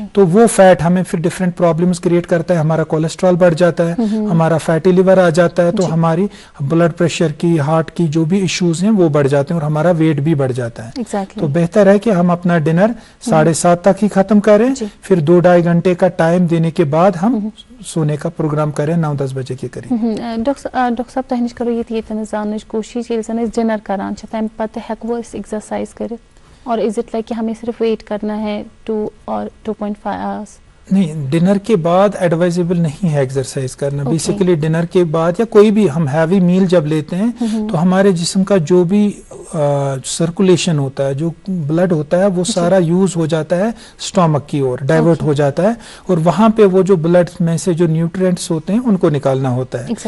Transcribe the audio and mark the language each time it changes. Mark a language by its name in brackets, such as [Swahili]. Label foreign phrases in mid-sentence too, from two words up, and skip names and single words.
[Hindi] तो वो फैट हमें फिर [English] different problems create [Hindi] करता है, हमारा कोलेस्ट्रॉल बढ़ जाता है, हमारा [English] fatty liver [Hindi] आ जाता है, तो हमारी [English] blood pressure [Hindi] की, हार्ट की जो भी इश्यूज हैं वो बढ़ जाते हैं, और हमारा वेट भी बढ़ जाता है। एग्जैक्टली, तो बेहतर है कि हम अपना डिनर 7:30 तक ही खत्म करें, फिर 2-2.5 घंटे का टाइम देने के बाद हम सोने का प्रोग्राम करें 9-10 बजे के करीब। [Kashmiri] डॉक्टर साहब तह निश करो ये जानने कोशिश डिनर करान तम पत हेको एक्सरसाइज कर, और [English] is it like [Hindi] कि हमें सिर्फ वेट करना है 2 और 2.5 आवर्स? नहीं, डिनर के बाद एडवाइजेबल नहीं है एक्सरसाइज करना। बेसिकली डिनर के बाद या कोई भी हम [English] heavy meal [Hindi] जब लेते हैं तो हमारे जिस्म का जो भी सर्कुलेशन होता है, जो ब्लड होता है, वो सारा यूज हो जाता है स्टोमक की ओर, डाइवर्ट हो जाता है, और वहां पे वो जो ब्लड में से जो न्यूट्रिएंट्स होते हैं उनको निकालना होता है।